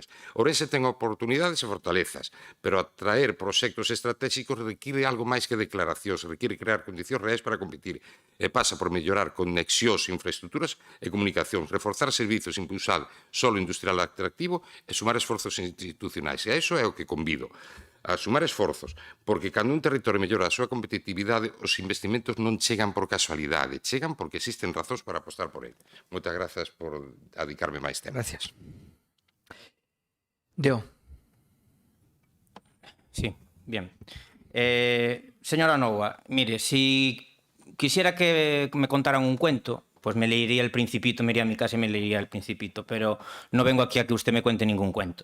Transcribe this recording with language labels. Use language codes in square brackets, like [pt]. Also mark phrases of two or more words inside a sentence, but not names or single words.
[gl] Ourense ten oportunidades e fortalezas, pero atraer proxectos estratégicos require algo máis que declaracións, require crear condicións reais para competir e pasa por mellorar conexións, infraestructuras e comunicacións, reforzar servizos, impulsar solo industrial atractivo e sumar esforzos institucionais. E a iso é o que convido, a sumar esforzos, porque cando un territorio mellora a súa competitividade, os investimentos non chegan por casualidade, chegan porque existen razóns para apostar por ele. Moitas grazas por dedicarme máis tempo. [es] Gracias. Deo. Sí, bien. Señora Noua, mire, si quisiera que me contaran un cuento, pues me leería El Principito, me iría a mi casa y me leería El Principito, pero no vengo aquí a que usted me cuente ningún cuento.